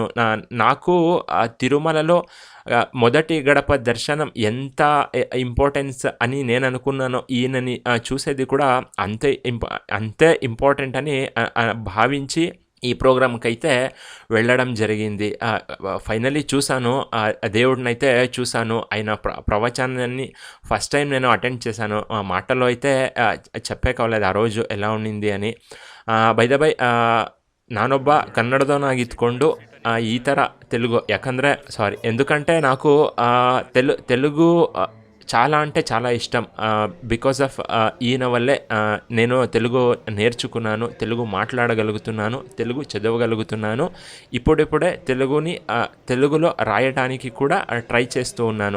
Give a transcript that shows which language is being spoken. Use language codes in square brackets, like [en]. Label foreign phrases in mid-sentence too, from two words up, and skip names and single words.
[te] నాకు తిరుమలలో మొదటి గడప దర్శనం ఎంత ఇంపార్టెన్స్ అని నేను అనుకున్నానో, ఈయనని చూసేది కూడా అంతే ఇంపార్టెంట్ అని భావించి ఈ ప్రోగ్రామ్కి అయితే వెళ్ళడం జరిగింది. ఫైనలీ చూశాను, దేవుడినైతే చూశాను. ఆయన ప్రవచనాన్ని [en] first time [te] నేను అటెండ్ చేశాను. మాటల్లో అయితే చెప్పే కావలేదు ఆ రోజు ఎలా ఉండింది అని. [en] by the by [kn] ನಾನೊಬ್ಬ ಕನ್ನಡದವನಾಗಿದ್ದುಕೊಂಡು ಈ ಥರ [te] తెలుగు ఎందుకంటే నాకు తెలుగు చాలా అంటే చాలా ఇష్టం. [en] because of [te] ఈయన వల్లే నేను తెలుగు నేర్చుకున్నాను, తెలుగు మాట్లాడగలుగుతున్నాను, తెలుగు చదవగలుగుతున్నాను. ఇప్పుడిప్పుడే తెలుగులో రాయడానికి కూడా ట్రై చేస్తూ ఉన్నాను.